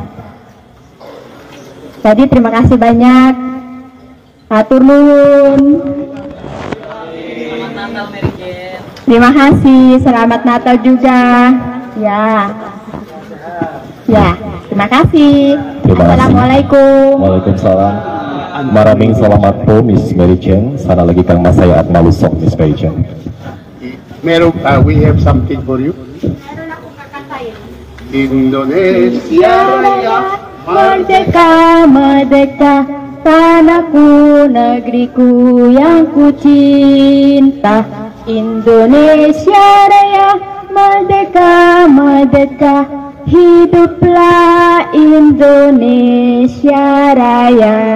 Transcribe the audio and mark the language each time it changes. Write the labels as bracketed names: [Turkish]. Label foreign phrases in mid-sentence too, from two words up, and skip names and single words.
[Indonesian] Jadi terima kasih banyak. [Sundanese] Hatur nuhun. [Indonesian] Terima kasih. Selamat Natal juga. Ya. Ya, terima kasih. Terima kasih. Assalamualaikum. Waalaikumsalam. [Filipino] Maraming salamat po, Miss Mary Chen. Sana lagi kang masaya at malusog, Miss Mary Chen. Meron, [English] we have something for you. [Indonesian] Indonesia Raya, Merdeka, merdeka, tanahku, negeriku yang ku cinta. Indonesia Raya, merdeka, merdeka, hiduplah Indonesia Raya.